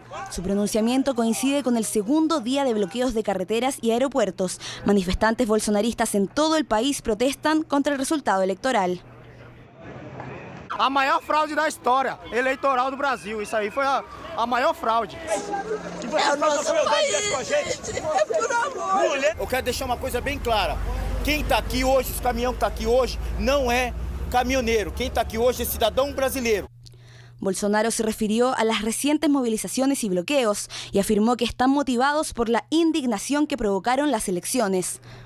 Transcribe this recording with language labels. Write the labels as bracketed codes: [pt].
[es] Su pronunciamiento coincide con el segundo día de bloqueos de carreteras y aeropuertos. Manifestantes bolsonaristas en todo el país protestan contra el resultado electoral. [pt] A maior fraude da história eleitoral do Brasil. Isso aí foi a maior fraude. Eu quero deixar uma coisa bem clara. Quem está aqui hoje, esse caminhão que está aqui hoje, não é caminhoneiro. Quem está aqui hoje é cidadão brasileiro. [es] Bolsonaro se refirió a las recientes movilizaciones y bloqueos y afirmó que están motivados por la indignación que provocaron las elecciones.